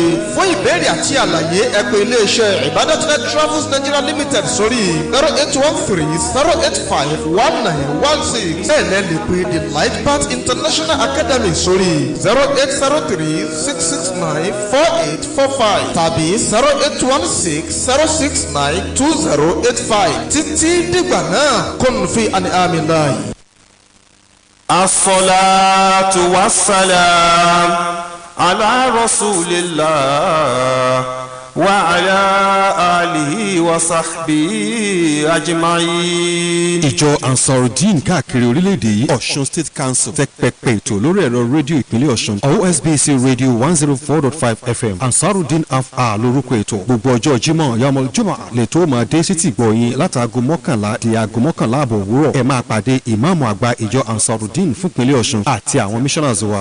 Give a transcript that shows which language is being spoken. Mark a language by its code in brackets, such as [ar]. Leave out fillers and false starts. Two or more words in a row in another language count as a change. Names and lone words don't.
[yo] Fún ìbéèrè àti àlàyé ẹ pè iléeṣẹ́ Ìbádọ́túnẹ̀ Travels Nigeria Limited sórí 08130851916. Bẹ́ẹ̀ lẹ́ lè pe the Light Path International Academy sórí 08036694845 tàbí 08160692085. Títí dìgbà náà kún fi àní àmì láàyè. [ar] الصلاة والسلام على رسول الله وعلى آله وصحبه أجمعين. [yo] Ìjọ Ansarudeen káàkiri orílẹ̀-èdè yìí Ọ̀ṣun State Council tẹ pẹpẹ ètò lórí ẹ̀rọ rédíò ìpínlẹ̀ Ọ̀ṣun OSBC Radio 104.5 FM Ansarudeen half-hour lórúkọ ètò gbogbo ọjọ́ Jímọ̀ yàmọ̀ Jímọ̀ lẹ́tọ́ máa dé sétí gbọ̀yìn látàgò 11 di aago 11 àbọ̀ òwúrọ̀ ẹ máa pàdé ìmáàmù àgbà ìjọ Ansarudeen fún ìpínlẹ̀ Ọ̀ṣun àti àwọn missionaries wa